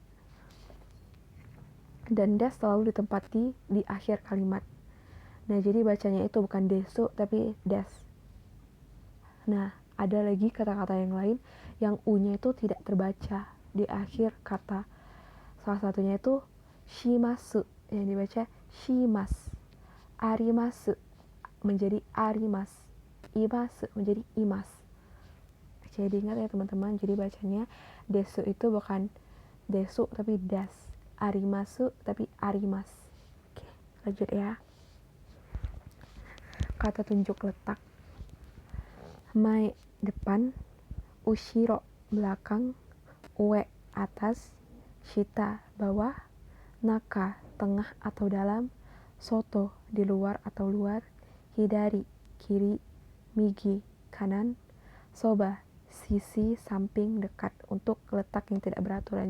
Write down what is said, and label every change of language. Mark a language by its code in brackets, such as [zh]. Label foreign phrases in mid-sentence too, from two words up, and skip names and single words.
[id] Dan des selalu ditempati di akhir kalimat. Nah, jadi bacanya itu bukan desu tapi des. Nah, ada lagi kata-kata yang lain yang u-nya itu tidak terbaca di akhir kata. Salah satunya itu shimasu yang dibaca shimasu. Arimasu menjadi arimasu. Imasu menjadi imasu. Jadi ingat ya teman-teman, jadi bacanya desu itu bukan desu tapi das. Arimasu tapi arimas. Oke, lanjut ya. Kata tunjuk letak. Mae depan, ushiro belakang, ue atas, shita bawah, naka tengah atau dalam, soto di luar atau luar, hidari kiri, migi kanan, soba sisi samping dekat untuk letak yang tidak beraturan.